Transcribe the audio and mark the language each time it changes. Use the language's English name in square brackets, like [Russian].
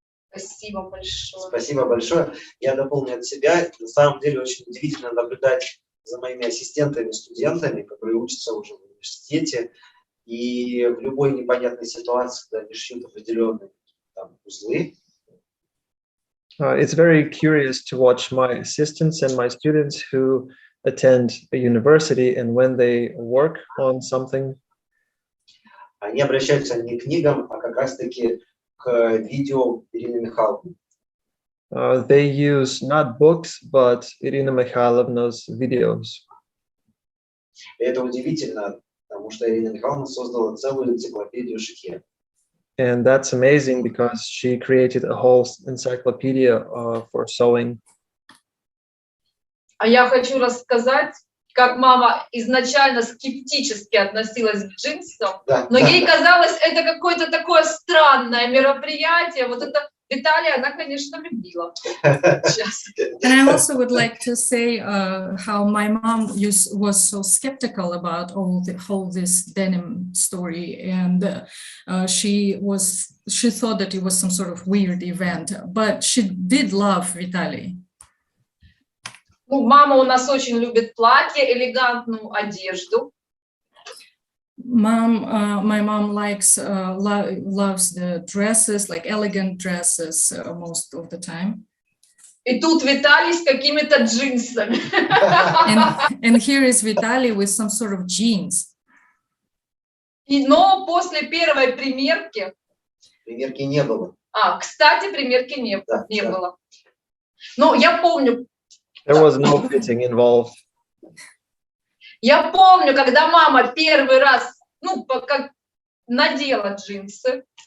[Russian] Спасибо большое. Спасибо большое. Я дополню от себя. На самом деле очень удивительно наблюдать за моими ассистентами, студентами, которые учатся уже в университете. И в любой непонятной ситуации, когда они шьют определенные узлы. [English] It's very curious to watch my assistants and my students who attend a university, and when they work on something, [Russian] Они обращаются не к книгам, а как раз-таки к видео Ирины Михайловны. [English] they use not books, but Irina Mikhailovna's videos. [Russian] И это удивительно, потому что Ирина Михайловна создала целую энциклопедию шитья. [English] And that's amazing because she created a whole encyclopedia for sewing. [Russian] А я хочу рассказать, как мама изначально скептически относилась к джинсам, но ей казалось, это какое-то такое странное мероприятие. Вот это Виталия, она, конечно, любила. [English] And I also would like to say how my mom was so skeptical about all this denim story, and she thought that it was some sort of weird event, but she did love Vitaly. [Russian] Ну, мама у нас очень любит платье, элегантную одежду. [English] My mom loves the dresses, like elegant dresses, most of the time. [Russian] И тут Виталий с какими-то джинсами. [English] And here is Vitaly with some sort of jeans. [Russian] Но после первой примерки... Примерки не было. Кстати, примерки не было. Но я помню... [English] There was no fitting involved. [Russian] Я помню, когда мама первый раз, как надела джинсы.